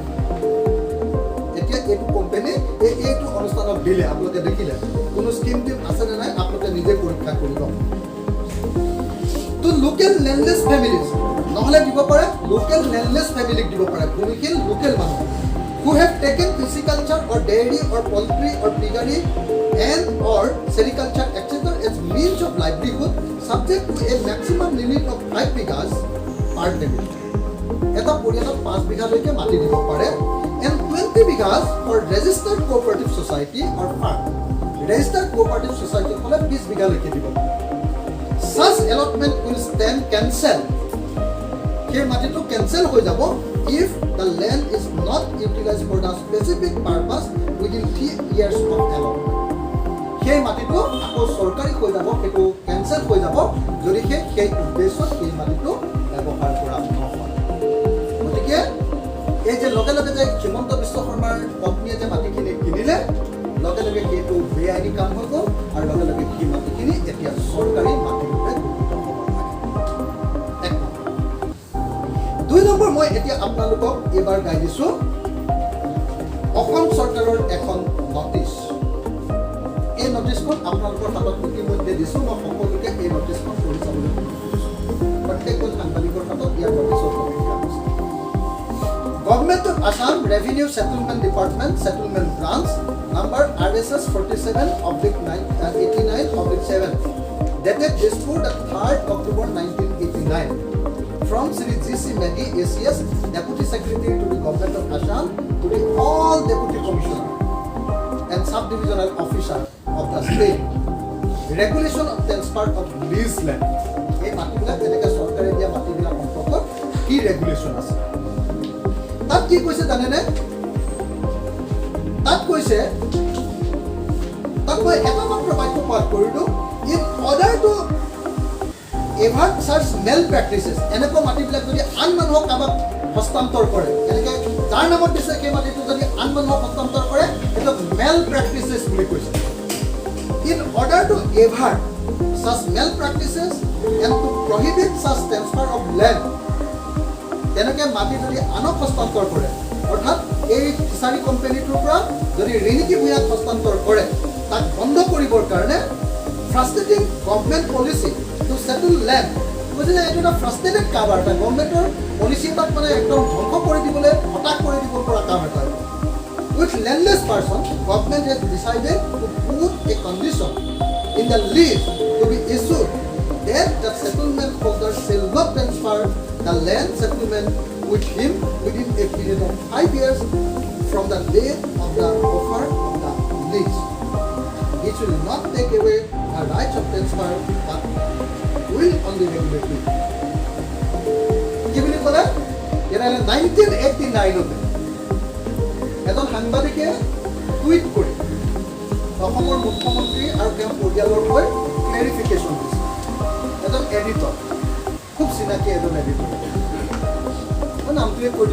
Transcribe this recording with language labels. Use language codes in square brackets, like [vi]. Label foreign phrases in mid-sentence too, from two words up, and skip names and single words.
[as] এতিয়া এইটো কোম্পানী এইটো অনুষ্ঠানক দিলে, আপোনালোকে দেখিলে কোনো স্কিম টিম আছেনে নাই আপোনালোকে নিজে পৰীক্ষা কৰিব। তো [en] local landless families [as] নহ'লে দিব পাৰে, [en] local landless [as] ফেমিলিক দিব পাৰে, ভূমিহীন লোকেল মানুহ [en] who have taken pisciculture or dairy or poultry or piggery and or sericulture etc. as means of livelihood subject to a maximum limit of 5 bighas per family. [as] এটা পৰিয়ালত 5 বিঘালৈকে মাটি দিব পাৰে [en] and 20 bighas for registered cooperative society or farm. Registered cooperative society [as] হ'লে 20 বিঘালৈকে দিব পাৰে। [en] Such allotment will stand cancelled. [as] সেই মাটিটো কেনচেল হৈ যাব [en] if the land is not utilized for the specific purpose within 3 years of allotment. [as] সেই মাটিটো আকৌ চৰকাৰী হৈ যাব, সেইটো কেনচেল হৈ যাব যদিহে সেই উদ্দেশ্যত সেই মাটিটো ব্যৱহাৰ কৰা নহয়। গতিকে এই যে লগে লগে যে হিমন্ত বিশ্ব শৰ্মাৰ পত্নীয়ে যে মাটিখিনি কিনিলে, লগে লগে সেইটো বেআইনী কাম হৈ গ'ল আৰু লগে লগে সেই মাটিখিনি এতিয়া চৰকাৰী মাটি ৰূপে ঘোষিত হ'ব লাগে। 2 নম্বৰ মই এতিয়া আপোনালোকক এইবাৰ গাই দিছোঁ অসম চৰকাৰৰ এখন নটিছ। এই নটিছখন আপোনালোকৰ হাতত ইতিমধ্যে দিছোঁ, মই সকলোকে এই নটিছখন পঢ়ি চাবলৈ কৈছোঁ। প্ৰত্যেকজন সাংবাদিকৰ হাতত ইয়াৰ নটিছৰ [en] Revenue Settlement Department, Settlement Branch, number RSS 47/89/7, dated Dispur the 3rd October 1989. From Sri G.C. Medi, ACS, Deputy Secretary to the Government of Assam, to the all Deputy Commissioner and Subdivisional Officer of the state. Regulation of transfer of lease land. [as] এই মাটিবিলাক যেনেকৈ চৰকাৰে দিয়া মাটিবিলাক সম্পৰ্কত কি ৰেগুলেশ্যন আছে তাত কি কৈছে জানেনে তাত কৈছে তাত মই এটা মাত্ৰ বাক্য পাঠ কৰিলোঁ [en] in order to avert such mal practices [as] এনেকুৱা মাটিবিলাক যদি আন মানুহক কাৰোবাক হস্তান্তৰ কৰে এনেকৈ যাৰ নামত দিছে সেই মাটিটো যদি আন মানুহক হস্তান্তৰ কৰে সেইটো [en] mal practices [as] বুলি কৈছে [en] in order to avert such malpractices and to prohibit such transfer of land [as] তেনেকৈ মাটি যদি আনক হস্তান্তৰ কৰে অৰ্থাৎ এই ফিচাৰী কোম্পানীটোৰ পৰা যদি ৰিণিকি ভূঞাক হস্তান্তৰ কৰে তাক বন্ধ কৰিবৰ কাৰণে [en] frustrating government policy to settle land [as] কৈছে যে এইটো এটা ফ্ৰাষ্ট্ৰেটেড কাম এটা [en] গভৰ্ণমেণ্টৰ পলিচি এটাক মানে একদম ধ্বংস কৰি দিবলৈ হতাশ কৰি দিব পৰা কাম এটা With landless person, government has decided to put a condition in the lease to be issued that the settlement holder shall not transfer the land settlement with him within a period of 5 years from the date of the offer of the lease. It will not take away the rights of transfer, but will only regulate it. [as] কি বুলি ক'লে? এটা 1989 এজন সাংবাদিকে টুইট কৰি অসমৰ মুখ্যমন্ত্ৰী আৰু তেওঁৰ পৰিয়ালৰ হৈ ক্লেৰিফিকেশ্যন দিছে এজন এডিটৰ খুব চিনাকি এজন এডিটৰ মই নামটোৱে কৈ